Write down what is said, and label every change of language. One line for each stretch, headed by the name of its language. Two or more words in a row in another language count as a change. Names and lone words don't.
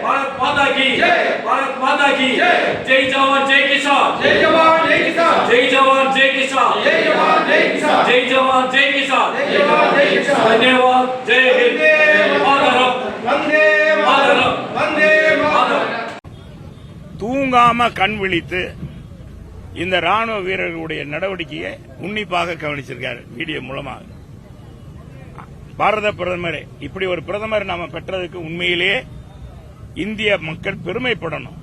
Hindi: भारत माता की जय। भारत माता की जय। जय जवान जय किसान। जय जवान जय किसान। जय जवान जय किसान। जय जवान जय किसान। जय जवान जय किसान। जय जवान जय किसान। धन्यवाद। जय हिंद। मातरम। वंदे मातरम। वंदे मातरम।
Tamil: தூங்காம கண் விழித்து இந்த ராணுவ வீரர்களுடைய நடவடிக்கையை உன்னிப்பாக கவனிச்சிருக்காரு வீடியோ மூலமாக. பாரத பிரதமர் இப்படி ஒரு பிரதமர் நாம பெற்றதுக்கு உண்மையிலேயே இந்திய மக்கள் பெருமைப்படணும்.